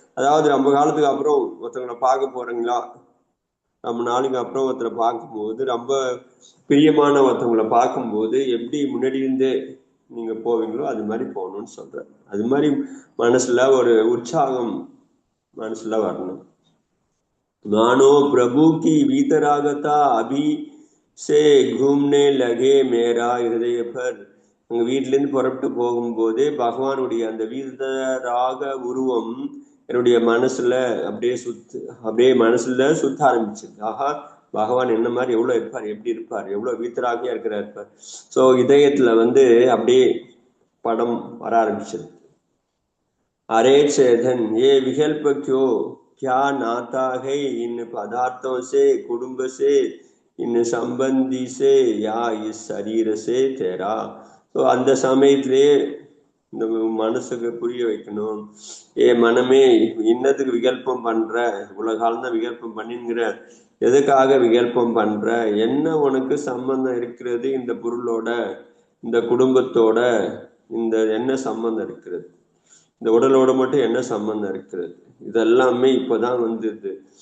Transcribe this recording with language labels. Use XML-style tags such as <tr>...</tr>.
<ta>அதாவது ரொம்ப காலத்துக்கு அப்புறம் ஒருத்தவங்களை பார்க்க போறீங்களா, ரொம்ப நாளைக்கு அப்புறம் ஒருத்தரை பார்க்கும்போது, ரொம்ப பிரியமான ஒருத்தவங்களை பார்க்கும்போது எப்படி முன்னாடி இருந்தே நீங்க போவீங்களோ அது மாதிரி போகணும்னு சொல்றேன். அது மாதிரி மனசுல ஒரு உற்சாகம் மனசுல வரணும்.</ta> <hi>मानो प्रभु की वीतरागता अभी से घूमने लगे मेरा हृदय पर.</hi> <ta>அங்க வீட்டிலேருந்து புறப்பட்டு போகும்போதே பகவானுடைய அந்த வீதராக உருவம் என்னுடைய மனசுல அப்படியே மனசுல சுத்த ஆரம்பிச்சது. ஆஹா, பகவான் என்ன மாதிரி எவ்வளவு இருப்பார், எப்படி இருப்பார், எவ்வளவு வீத்தராகியா இருக்கிறார். ஸோ இதயத்துல அப்படியே படம் வர ஆரம்பிச்சது.</ta> <hi>அரே சேதன் ஏ விகல்ப क्यों, क्या नाता है इन पदार्थों से, कुटुंब से, इन संबंधी से, या इस शरीर से तेरा.</hi> <ta>ஸோ அந்த சமயத்திலே இந்த மனசுக்கு புரிய வைக்கணும். ஏ மனமே, இன்னதுக்கு விகல்பம் பண்ற, இவ்வளவு காலம் தான் விகல்பம் பண்ணிங்கிற, எதுக்காக விகல்பம் பண்ற, என்ன உனக்கு சம்பந்தம் இருக்கிறது இந்த பொருளோட, இந்த குடும்பத்தோட, இந்த என்ன சம்பந்தம் இருக்கிறது, இந்த உடலோட மட்டும் என்ன சம்பந்தம் இருக்கிறது, இதெல்லாமே இப்பதான் வந்தது.</ta>